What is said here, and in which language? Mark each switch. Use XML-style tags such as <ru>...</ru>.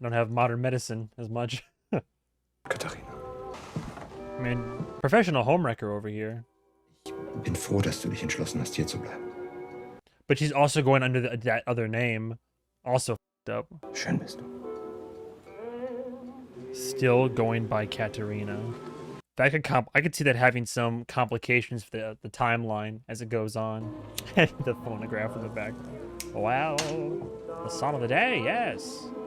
<en>Don't have modern medicine as much. Katharina. I mean, professional homewrecker over here.</en> <de>Ich bin froh, dass du dich entschlossen hast, hier zu bleiben.</de> <en>But she's also going under that other name. Also f***ed up.</en> <de>Schön bist du.</de> <en>Still going by Katerina. That I could see that having some complications for the timeline as it goes on. The phonograph in the background. Wow, the song of the day, yes.</en>